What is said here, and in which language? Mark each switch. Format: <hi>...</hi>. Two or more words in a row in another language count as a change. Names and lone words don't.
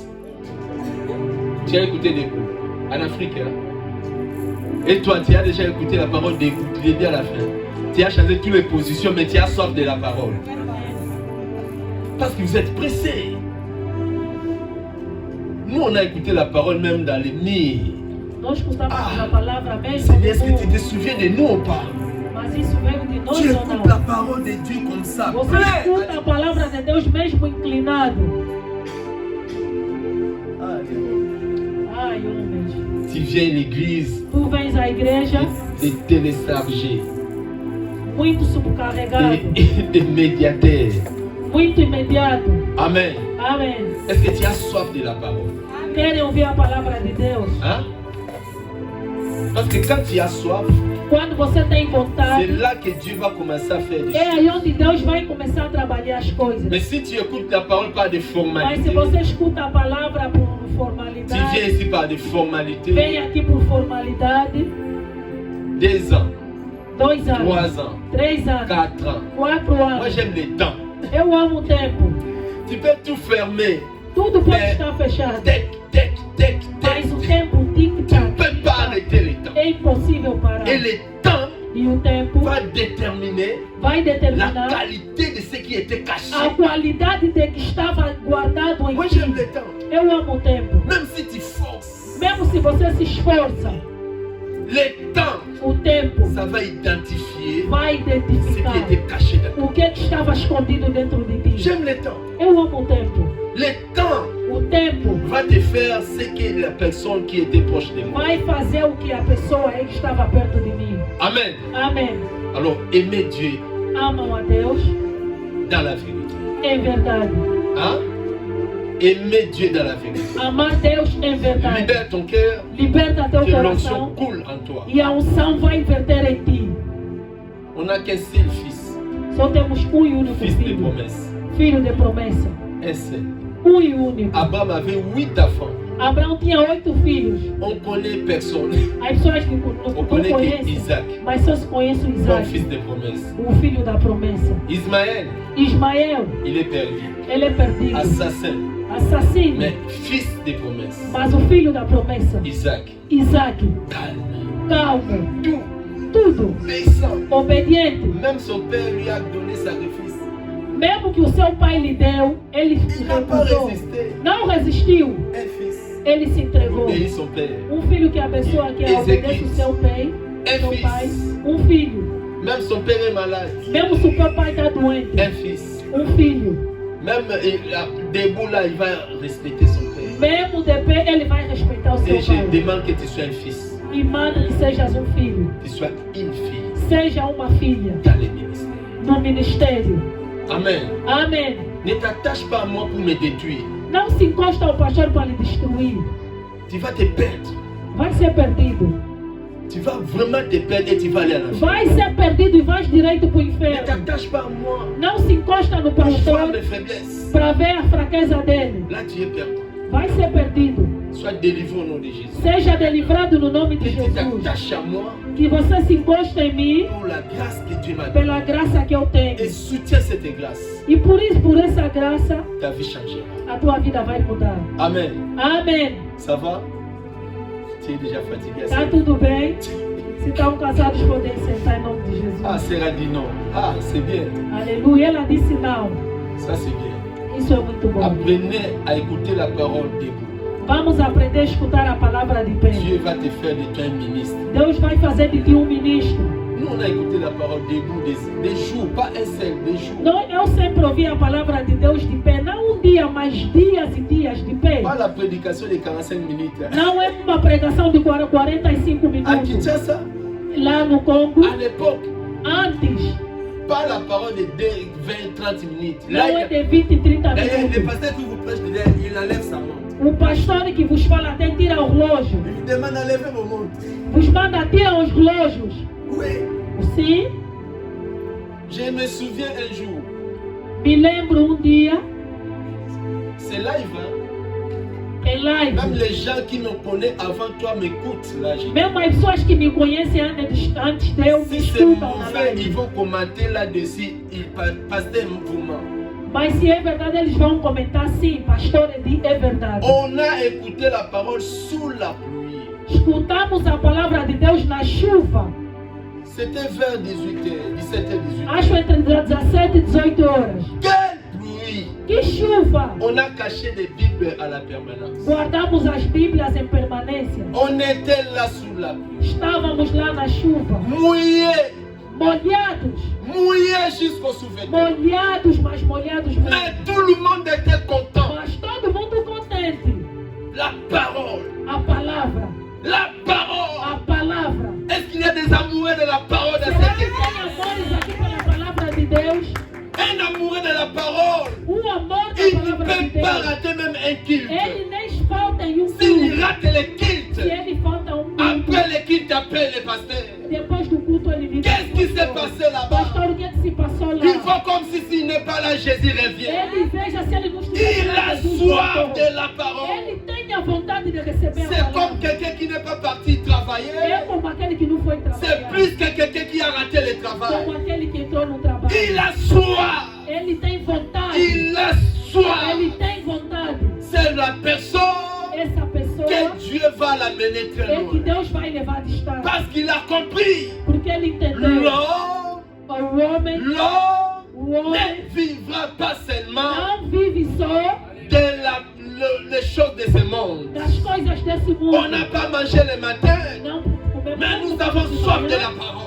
<fr>Tu as écouté debout. En Afrique, hein? Et toi, tu as déjà écouté la parole debout, du début à la fin. Tu as changé toutes les positions, mais tu as soif de la parole. Parce que vous êtes pressés. Nous, on a écouté la parole même dans les nids.</fr> <pt>Nós escutamos a palavra mesmo.</pt> <fr>Seigneur, est-ce que tu te souviens de nous ou pas?</fr> <pt>Mas isso veio de nós</pt> <fr>Tu ou écoutes</fr> <pt>não?</pt> <fr>la parole de Dieu comme ça.</fr> <pt>Você escuta a palavra de Deus mesmo inclinado. Ai, homens.</pt> <fr>Tu viens à l'église</fr> <pt>Tu vens à igreja</pt> <fr>de télécharger,</fr> <pt>muito subcarregado,</pt> <fr>de médiateur.</fr> <pt>muito imediato.</pt> <fr>Amen.</fr> <pt>Amém.</pt> <fr>Est-ce que tu as soif de la parole?</fr> <pt>Querem ouvir a palavra de Deus?</pt> <fr>Hein? Parce que quand tu as soif,</fr> <pt>Quando você tem</pt> <fr>c'est</fr> <pt>vontade,</pt> <fr>là que Dieu va commencer à faire des</fr> <pt>é</pt> <fr>choses.</fr> <pt>aí onde Deus vai começar a trabalhar as coisas.</pt> <fr>Mais si tu écoutes la parole par des</fr> <pt>Mas se</pt> <fr>formalités,</fr> <pt>você escuta a palavra por</pt> <fr>tu viens</fr> <pt>formalidade,</pt> <fr>ici par des formalités,</fr> <pt>vem aqui por formalidade,</pt> <fr>2 ans,</fr> <pt>2 anos,</pt> <fr>3 ans,</fr> <pt>3 anos,</pt> <fr>4 ans.</fr> <pt>4</pt> <fr>Moi</fr> <pt>anos.</pt> <fr>j'aime les temps.</fr> <pt>Eu amo o tempo.</pt> <fr>Tu peux tout fermer.</fr> <pt>Tudo pode É. estar fechado. Tec, tec, tec, Mas o tec. tempo</pt> <fr>Tu ne tic-tac. peux pas arrêter les temps.</fr> <pt>É impossível parar.</pt> <fr>Et le temps</fr> <pt>E o tempo</pt> <fr>va déterminer</fr> <pt>vai</pt> <fr>la</fr> <pt>determinar</pt> <fr>qualité de ce qui était caché.</fr> <pt>a qualidade de que estava guardado em</pt> <fr>Moi</fr> <pt>ti.</pt> <fr>j'aime le temps.</fr> <pt>Eu amo o tempo.</pt> <fr>Même si tu forces,</fr> <pt>Mesmo se você se esforça,</pt> <fr>le temps,</fr> <pt>o tempo</pt> <fr>ça va identifier</fr> <pt>vai</pt> <fr>ce qui</fr> <pt>identificar</pt> <fr>était caché dans toi.</fr> <pt>o que estava escondido dentro de ti.</pt> <fr>J'aime le temps.</fr> <pt>Eu amo o tempo.</pt> <fr>Le temps</fr> <pt>O tempo</pt> <fr>va te faire ce que la personne qui était proche de moi.</fr> <pt>vai fazer o que a pessoa aí que estava perto de mim.</pt> <fr>Amen.</fr> <pt>Amém.</pt> <fr>Alors aimez Dieu</fr> <pt>Amam a Deus</pt> <fr>dans la vérité.</fr> <pt>em verdade.</pt> <fr>Hein? Aimez Dieu dans la vérité.</fr> <pt>Amar Deus em verdade.</pt> <fr>Libère ton cœur,</fr> <pt>Liberta teu</pt> <fr>que l'onction</fr> <pt>coração</pt> <fr>coule en toi.</fr> <pt>e a unção vai inverter em ti.</pt> <fr>On n'a qu'un seul fils,</fr> <pt>Só temos um e único</pt> <fr>fils de</fr> <pt>filho.</pt> <fr>promesse.</fr> <pt>Filho de promessa.</pt> <fr>Un seul.</fr> <pt>E único.</pt> <fr>Abraham avait 8 enfants.</fr> <pt>Abraão tinha 8 filhos.</pt> <fr>On connaît personne.</fr> <pt>As pessoas não</pt> <fr>On connaît que</fr> <pt>conhecem,</pt> <fr>Isaac,</fr> <pt>mas só se conhece o</pt> <fr>comme</fr> <pt>Isaac,</pt> <fr>fils de promesse.</fr> <pt>o filho da promessa.</pt> <fr>Ismaël,</fr> <pt>Ismael,</pt> <fr>il est perdu.</fr> <pt>ele é perdido,</pt> <fr>Assassin,</fr> <pt>assassino,</pt> <fr>mais fils de promesse.</fr> <pt>mas o filho da promessa.</pt> <fr>Isaac,</fr> <pt>Isaac,</pt> <fr>calme,</fr> <pt>calmo,</pt> <fr>tout,</fr> <pt>tudo,</pt> <fr>obéissant.</fr> <pt>obediente.</pt> <fr>Même son père lui a donné sacrifice.</fr> <pt>Mesmo que o seu pai lhe deu, ele se</pt> <fr>Il n'a pas</fr> <pt>recusou.</pt> <fr>résisté.</fr> <pt>Não resistiu,</pt> <fr>Un fils</fr> <pt>ele se entregou.</pt> <fr>obéit son père.</fr> <pt>Filho que abençoa, que obedece o seu pai, seu pai. Filho.</pt> <fr>Même son père est malade.</fr> <pt>Mesmo se o teu pai está doente,</pt> <fr>Un fils.</fr> <pt>Filho.</pt> <fr>Même debout là, il va respecter son père.</fr> <pt>Mesmo de pé, ele vai respeitar o seu</pt> <fr>Et je</fr> <pt>pai.</pt> <fr>demande que tu sois un fils.</fr> <pt>E manda que sejas um filho.</pt> <fr>Que tu sois une fille</fr> <pt>Seja uma filha</pt> <fr>dans les ministères.</fr> <pt>no ministério.</pt> <fr>Amen.</fr> <pt>Amém.</pt> <fr>Ne t'attache pas à moi pour me détruire.</fr> <pt>Não se encosta ao pastor para lhe destruir.</pt> <fr>Tu vas te perdre.</fr> <pt>Vai ser perdido.</pt> <fr>Tu vas vraiment te perdre et tu vas aller à l'enfer.</fr> <pt>Vai ser perdido e vais direito para o</pt> <fr>Ne</fr> <pt>inferno.</pt> <fr>t'attache pas à moi</fr> <pt>Não se encosta no</pt> <fr>pour voir</fr> <pt>pastor</pt> <fr>mes faiblesses.</fr> <pt>para ver a fraqueza dele.</pt> <fr>Là, tu es perdu.</fr> <pt>Vai ser perdido.</pt> <fr>Sois délivré au nom de Jésus.</fr> <pt>Seja delivrado no nome de</pt> <fr>Que tu</fr> <pt>Jesus.</pt> <fr>t'attaches à moi</fr> <pt>Que você se encoste em mim</pt> <fr>pour la grâce que Dieu m'a donnée.</fr> <pt>pela graça que eu tenho.</pt> <fr>Et soutiens cette grâce.</fr> <pt>E por isso, por essa graça,</pt> <fr>Ta vie changera.</fr> <pt>a tua vida vai mudar.</pt> <fr>Amen.</fr> <pt>Amém.</pt> <fr>Ça va? Tu es déjà fatigué?</fr> <pt>Tá tudo bem? Se estão casados, podem sentar em nome de Jesus.</pt> <fr>Ah, Sarah dit non. Ah, c'est bien.</fr> <pt>Aleluia. Ela disse não.</pt> <fr>Ça, c'est bien.</fr> <pt>Isso é muito bom.</pt> <fr>Apprenez à écouter la parole debout.</fr> <pt>Vamos aprender a escutar a palavra de pé.</pt> <fr>Dieu va te faire de toi un ministre.</fr> <pt>Deus vai fazer de ti um ministro.</pt> <fr>Nous, on a écouté la parole debout des jours, pas un seul, des jours.</fr> <pt>Não, eu sempre ouvi a palavra de Deus de pé. Não um dia, mas dias e dias de pé.</pt> <fr>Pas la prédication de 45 minutes.</fr> <pt>Não é uma pregação de 45</pt> <fr>À</fr> <pt>minutos.</pt> <fr>Kinshasa,</fr> <pt>Lá no Congo,</pt> <fr>à l'époque,</fr> <pt>antes,</pt> <fr>pas la parole de 20, 30 minutes.</fr> <pt>não</pt> <fr>Là,</fr> <pt>é de 20 e 30</pt> <fr>d'ailleurs, le</fr> <pt>minutos.</pt> <fr>pasteur qui vous prêche, il enlève sa montre.</fr> <pt>O pastor que vos fala até tira o relógio.</pt> <fr>Il vous demande d'enlever vos montres.</fr> <pt>Vos manda tirar os relógios.</pt> <fr>Oui.</fr> <pt>Sim,</pt> <fr>Je me souviens un jour,</fr> <pt>me lembro dia,</pt> <fr>c'est live, hein?</fr> <pt>em live.</pt> <fr>Même les gens qui me connaissent avant toi m'écoutent là.</fr> <pt>Mesmo as pessoas que me conhecem antes de eu me</pt> <fr>Si c'est</fr> <pt>escutam na</pt> <fr>mauvais, ils</fr> <pt>live.</pt> <fr>vont commenter là-dessus. Ils passent un mouvement.</fr> <pt>Mas se é verdade, eles vão comentar sim, pastor, é verdade.</pt> <fr>On a écouté la parole sous la pluie.</fr> <pt>Escutamos a palavra de Deus na chuva.</pt> <fr>C'était vers 18h, 17h, 18h.</fr> <pt>Acho entre 17 e 18 horas.</pt> <fr>Quelle pluie!</fr> <pt>Que chuva!</pt> <fr>On a caché des Bibles à la permanence.</fr> <pt>Guardamos as Bíblias em permanência.</pt> <fr>On était là sous la pluie.</fr> <pt>Estávamos lá na chuva.</pt> <fr>Mouillés,</fr> <pt>Molhados.</pt> <fr>mouillés jusqu'au sous-vêtement.</fr> <pt>Molhados, mas molhados mesmo.</pt> <fr>Mais tout le monde était content.</fr> <pt>Mas todo mundo contente.</pt> <fr>La parole,</fr> <pt>A palavra.</pt> <fr>la parole.</fr> <pt>A palavra.</pt> <fr>Est-ce qu'il y a des amoureux de la parole dans</fr> <pt>Será</pt> <fr>cette</fr> <pt>que</pt> <fr>église?</fr> <pt>tem amores aqui pela palavra de Deus?</pt> <fr>Un amoureux de la parole,</fr> <pt>Amor da</pt> <fr>il ne</fr> <pt>palavra de</pt> <fr>peut pas</fr> <pt>Deus.</pt> <fr>rater même un culte.</fr> <pt>Ele nem falta em</pt> <fr>S'il</fr> <pt>culto.</pt> <fr>rate le</fr> <pt>Se</pt> <fr>culte,</fr> <pt>ele falta culto,</pt> <fr>après le culte, appelle le pasteur.</fr> <pt>depois do</pt> <fr>Jésus revient.</fr> <pt>Ele veja se ele nos</pt> <fr>Il a soif de la parole.</fr> <pt>Ele tem a vontade de receber a</pt> <fr>C'est</fr> <pt>palavra.</pt> <fr>comme quelqu'un qui n'est pas parti travailler.</fr> <pt>É como aquele que não foi</pt> <fr>C'est</fr> <pt>trabalhar.</pt> <fr>plus que quelqu'un qui a raté le travail.</fr> <pt>Como aquele que entrou no trabalho.</pt> <fr>Il a soif.</fr> <pt>Ele tem vontade.</pt> <fr>Il a soif.</fr> <pt>Ele tem vontade.</pt> <fr>C'est la personne</fr> <pt>Essa pessoa</pt> <fr>que Dieu va l'amener très</fr> <pt>é que</pt> <fr>loin.</fr> <pt>Deus vai levar a distância.</pt> <fr>Parce qu'il a compris.</fr> <pt>Porque ele entendeu.</pt> <fr>L'homme</fr> <pt>O homem</pt> <fr>ne vivra pas seulement</fr> <pt>não vive só</pt> <fr>les choses de ce monde.</fr> <pt>das coisas desse mundo.</pt> <fr>On n'a pas mangé le matin,</fr> <pt>Não comemos</pt> <fr>mais nous</fr> <pt>pouco</pt> <fr>avons</fr> <pt>de</pt> <fr>soif de</fr> <pt>manhã,</pt> <fr>la parole.</fr>